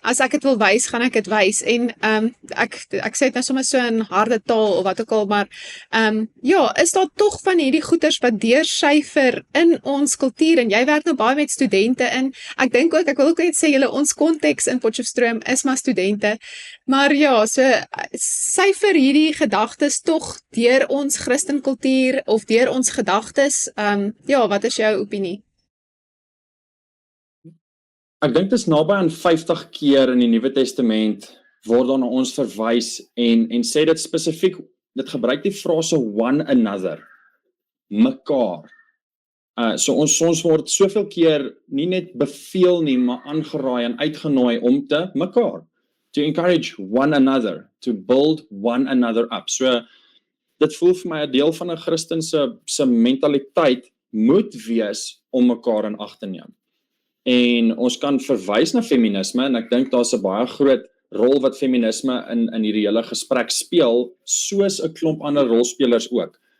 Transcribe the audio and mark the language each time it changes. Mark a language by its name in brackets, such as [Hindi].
[Afrikaans] As ek dit wil wys, gaan ek dit wys, en ek sê dit nou sommer so in harde taal, of wat ook al, maar ja, is daar tog van hierdie goeters wat deursyfer in ons kultuur, en jy werk nou baie met studente in, ek dink ook, ek wil ook net sê, ons konteks in Potchefstroom is maar studente, maar ja, so syfer hierdie gedagtes tog deur ons Christenkultuur, of deur ons gedagtes, ja, wat is jou opinie? Ek dink dit is naby aan 50 keer in die Nuwe Testament word dan na ons verwys, en sê dit spesifiek, dit gebruik die frase [English] one another, [Afrikaans] mekaar. So ons word soveel keer nie net beveel nie, maar aangeraai en uitgenooi om te mekaar, [English] to encourage one another, to build one another up. [Afrikaans] So dit voel vir my 'n deel van 'n Christen se mentaliteit moet wees om mekaar in ag te neem. En ons kan verwys na feminisme, en ek dink daar's 'n baie groot rol wat feminisme in hierdie hele gesprek speel, soos 'n klomp ander rolspelers ook.